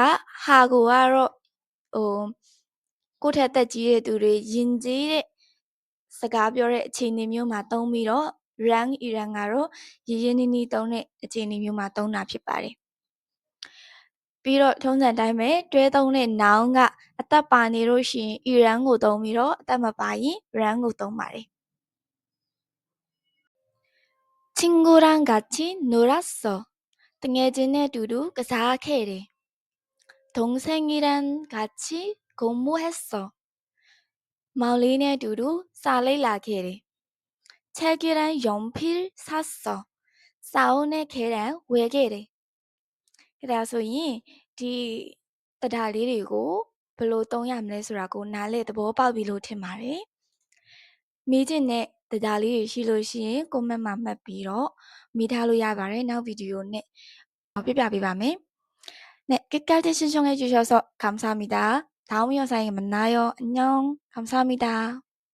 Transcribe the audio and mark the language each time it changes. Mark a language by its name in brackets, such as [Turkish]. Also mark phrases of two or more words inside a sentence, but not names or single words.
[Burmese] ha ကိုကတော့ကိုယ့်ထက်သက်ကြီးတဲ့သူတွေယဉ်ကျေးတဲ့စကားပြောတဲ့အခြေအနေမျိုးမှာသုံးပြီးတော့ run iran ကတော့ရင်းရင်းနှီးနှီးသုံးတဲ့အခြေအနေမျိုးမှာသုံးတာဖြစ်ပါတယ်။ပြီးတော့ထုံးစံတိုင်းပဲတွဲသုံးတဲ့ noun ကအသက်ပါနေလို့ရှိရင် iran ကိုသုံးပြီးတော့အသက်မပါရင် run ကိုသုံးပါတယ်။ [Korean] 친구랑 같이 놀았어. [Burmese] တငယ်ချင်းနဲ့အတူတူကစားခဲ့တယ်။ [Korean] 동생이랑 같이 공부했어. [Burmese] မောင်လေးနဲ့အတူတူစာလေ့လာခဲ့တယ်။ [Korean] 책이랑 연필 샀어. [Burmese] စာအုပ်နဲ့ခဲတံဝယ်ခဲ့တယ်။ဒါဆိုရင်ဒီတရားလေးတွေကိုဘယ်လိုသုံးရမလဲဆိုတာကိုနားလည်သဘောပေါက်ပြီလို့ထင်ပါတယ်။မေးချင်တဲ့တရားလေးတွေရှိလို့ရှိရင် comment မှာမှတ်ပြီးတော့မေးထားလို့ရပါတယ်။နောက်ဗီဒီယိုနဲ့ပြပြပေးပါမယ်။ [Korean] 네, 끝까지 시청해 주셔서 감사합니다. 다음 영상에 만나요. 안녕. 감사합니다.